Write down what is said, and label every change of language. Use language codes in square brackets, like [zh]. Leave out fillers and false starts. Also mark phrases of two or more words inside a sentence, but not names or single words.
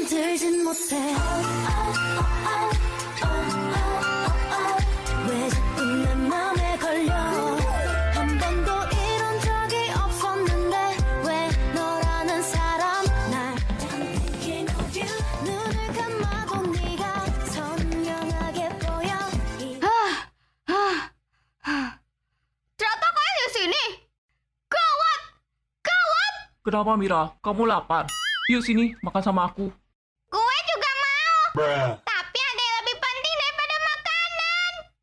[ko] 들진 못해 왜 자꾸 내 맘에 걸려 한 번도 이런 적이 없었는데 왜 너라는 사람 날 [en] I'm thinking of you [ko] 눈을 감아도 네가 선명하게 보여 [id] Ternyata kalian di sini. Gawat, gawat. Kenapa Mira? Kamu lapar? Yuk sini, makan sama aku. Gue juga mau. Tapi ada yang lebih penting daripada makanan.